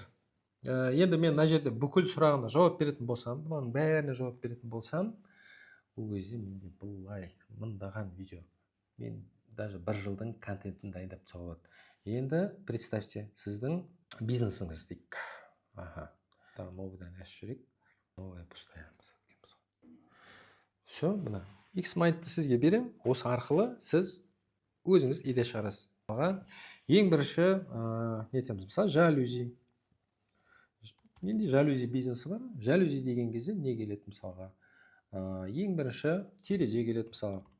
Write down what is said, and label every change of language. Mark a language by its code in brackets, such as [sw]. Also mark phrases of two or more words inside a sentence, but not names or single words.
[kk] Енді мен мына жерде бүкіл сұрағына жауап беретін болсам, бұның бәріне жауап беретін болсам, ол кезде менде бұлай мыңдаған видео, мен даже бір жылдың контентін дайындап тастауға болады. Енді представьте, сіздің бизнесіңіз дейік. Новыйдан ашып жіберейік. [ru] Новая пустая. Все, [kk] мына X-Mind'ді сізге берем. Осы арқылы сіз өзіңіз идея шығарасыз. Ең бірінші нетеміз, мысалы жалюзи. Менде жалюзи бизнесі бар. Жалюзи деген кезде не келеді мысалға? Ең бірінші терезе келеді мысалға.